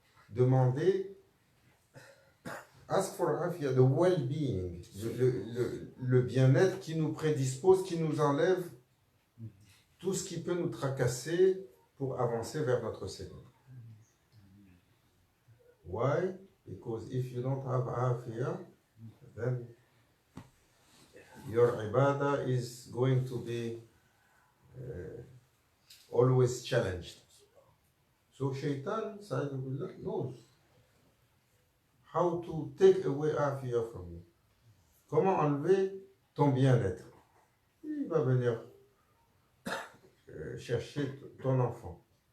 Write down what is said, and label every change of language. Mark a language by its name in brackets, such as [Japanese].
[French] Demandez, [English] ask for afiyah, the well-being, [French] le bien-être qui nous prédispose, qui nous enlève tout ce qui peut nous tracasser pour avancer vers notre Seigneur. [English] Why? Because if you don't have afiyah, then your ibadah is going to be always challenged. So Shaitan knows how to take away afiyah from you. [French] Comment enlever ton bien-être? Il va venir chercher ton enfant.